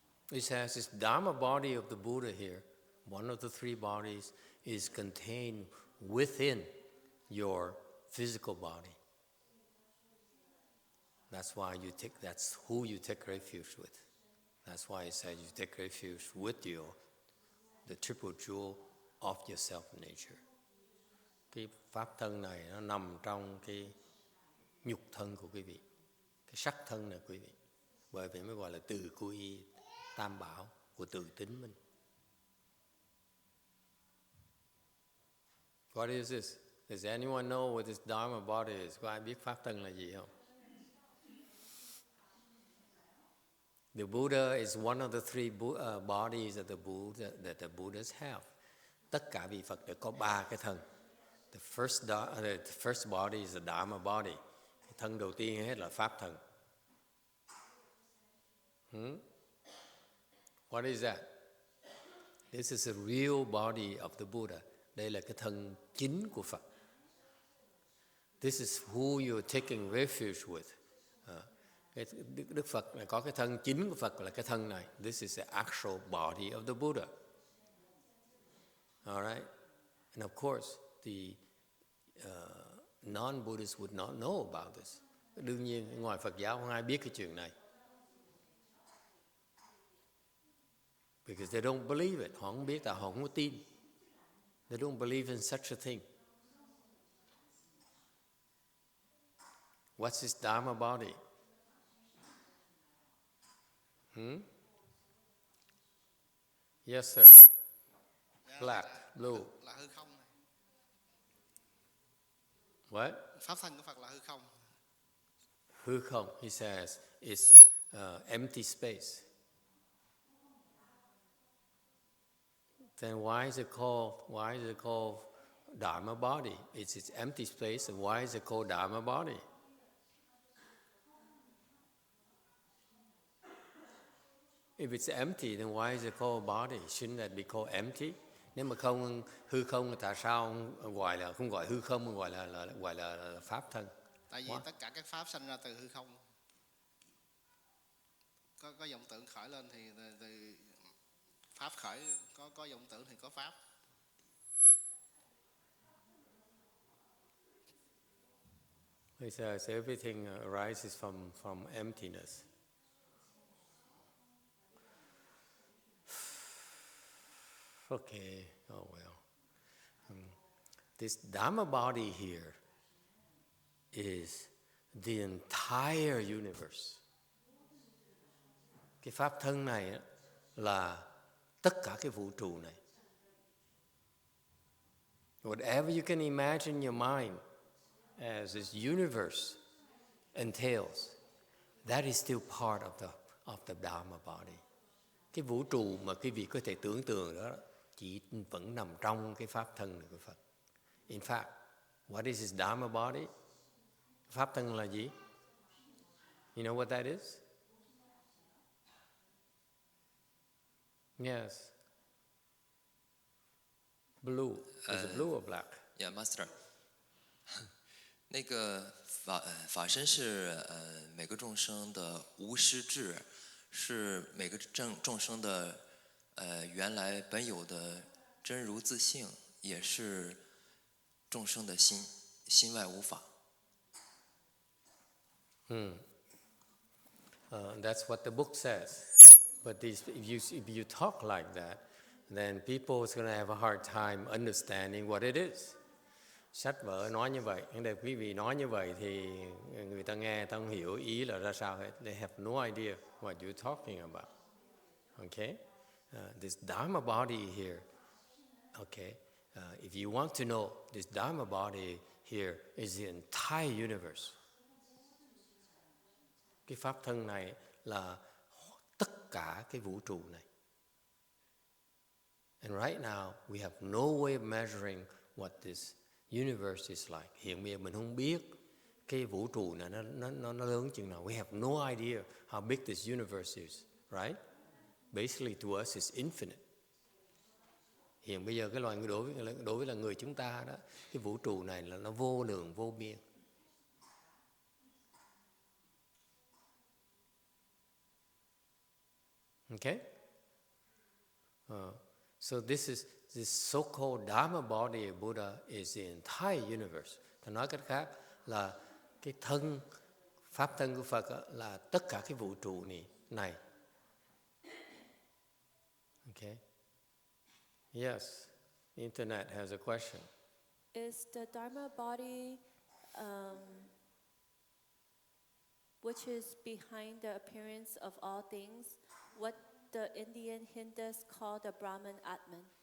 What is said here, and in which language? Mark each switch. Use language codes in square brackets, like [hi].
[en] It says this Dharma body of the Buddha here, one of the three bodies, is contained within your physical body. That's why that's who you take refuge with. That's why it says you take refuge with the triple jewel of your self-nature. [vi] Cái pháp thân này nó nằm trong cái nhục thân của quý vị, cái sắc thân này quý vị. Bởi vậy mới gọi là từ quy tam bảo của tự tính mình. [en] What is this? Does anyone know what this Dharma body is? [vi] Có ai biết pháp thân là gì không? [en] The Buddha is one of the three bodies that the Buddhas have. [vi] Tất cả vị Phật đều có ba cái thân. [en] The first body is the Dharma body. [vi] Cái thân đầu tiên hết là pháp thân. [en] What is that? This is the real body of the Buddha. [vi] Đây là cái thân chính của Phật. [en] This is who you're taking refuge with. [vi] Đức Phật là có cái thân chính của Phật là cái thân này. [en] This is the actual body of the Buddha. All right? And of course, the non-Buddhists would not know about this. [vi] Đương nhiên, ngoài Phật giáo không ai biết cái chuyện này. [en] Because they don't believe it. [vi] Họ không biết, họ không có tin. [en] They don't believe in such a thing. What's this Dharma body? Yes, sir. Black, blue. [vi] Là hư không này. [en] What? [vi] Pháp thân của Phật là hư không. [en] Hư không, he says, is empty space. Then why is it called Dharma body? It's empty space, and why is it called Dharma body? If it's empty, then why is it called body? Shouldn't that be called empty? [vi] Nếu mà không hư không, tại sao gọi là không gọi hư không, gọi là pháp thân? Tại vì tất cả các pháp sanh ra từ hư không. Có vọng tưởng khởi lên thì từ pháp khởi, có vọng tưởng thì có pháp. [en] He says everything arises from emptiness. Okay, oh well. This Dharma body here is the entire universe. [vi] Cái pháp thân này là tất cả cái vũ trụ này. [en] Whatever you can imagine your mind as this universe entails, that is still part of the Dharma body. [vi] Cái vũ trụ mà quý vị có thể tưởng tượng đó chỉ vẫn nằm trong cái pháp thân này của Phật. [en] In fact, what is his Dharma body? [vi] Pháp thân là gì? [en] You know what that is? Yes. Blue. Is it blue or black? Yeah, Master. [zh] 那个法身是每个众生的无师智，是每个众生的原来本有的真如自性，也是众生的心外无法。 [en] That's what the book says. But if you talk like that, then people is going to have a hard time understanding what it is. [vi] Sách vở nói như vậy, nhưng quý vị nói như vậy thì người ta nghe, ta không hiểu ý là ra sao hết. [en] They have no idea what you're talking about. Okay? This Dharma body here, okay? If you want to know, this Dharma body here is the entire universe. [vi] Cái pháp thân này là tất cả cái vũ trụ này. [en] And right now, we have no way of measuring what this universe is like. [vi] Hiện bây giờ mình không biết cái vũ trụ này nó lớn chừng nào. [en] We have no idea how big this universe is, right? Basically, to us, it's infinite. [vi] Hiện bây giờ cái loài người đối với là người chúng ta đó, cái vũ trụ này là nó vô lượng vô biên. [en] Okay? So this so-called Dharma body of Buddha is the entire universe. [vi] Ta nói cách khác là cái thân, pháp thân của Phật là tất cả cái vũ trụ này. [en] Okay? Yes, the internet has a question. Is the Dharma body, which is behind the appearance of all things, what the Indian Hindus call the Brahman Atman?